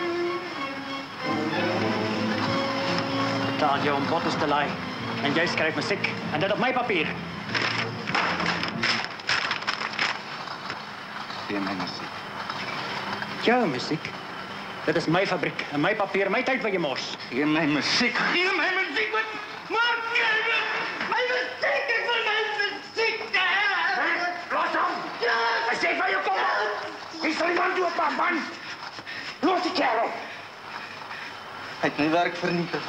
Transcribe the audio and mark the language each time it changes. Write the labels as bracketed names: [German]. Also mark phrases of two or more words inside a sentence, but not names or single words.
[Afrikaans] Taal jou om bottels te laai. [Dutch] En jij schrijft muziek. En dat op mijn papier. [Afrikaans] Gee my muziek. [Dutch] Jouw muziek? Dat is mijn fabriek. En mijn papier, mijn tijd wat je mors. [Afrikaans] Gee my muziek. Gee my muziek, wat? Maak jy dit? My muziek, ek wil my muziek hê! Los hom! Ja! Ek sê van jou, kom op! Wie sal die man dood maak, man? Los die kerel! Hy het my werk vernietig.